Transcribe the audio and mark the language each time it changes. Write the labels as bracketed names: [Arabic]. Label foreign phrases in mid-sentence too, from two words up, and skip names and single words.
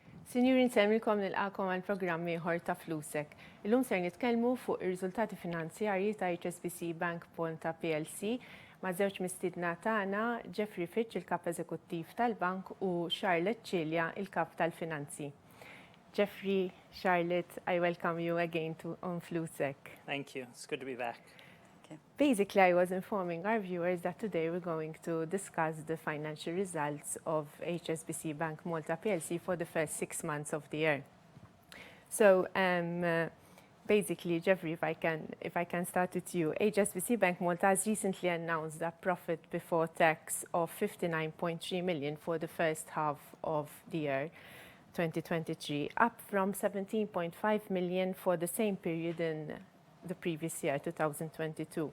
[Maltese] Sinjuri, nsemmilkom nilqakom għal programmi ieħor ta' Flusek. Illum ser nitkellmu fuq ir-riżultati finanzjarji ta' HSBC Bank Malta PLC ma' żewġ mistiedna tagħna, Geoffrey Fichte, il-kap eżekuttiv tal-bank, u Charlotte Cilia, il-kap tal-finanzi. [English] Geoffrey, Charlotte, I welcome you again on Flusek. Thank you. It's good to be back. Basically, I was informing our viewers that today we're going to discuss the financial results of HSBC Bank Malta PLC for the first 6 months of the year. So, basically, Geoffrey, if I can start with you, HSBC Bank Malta has recently announced a profit before tax of 59.3 million for the first half of the year 2023, up from 17.5 million for the same period in the previous year, 2022.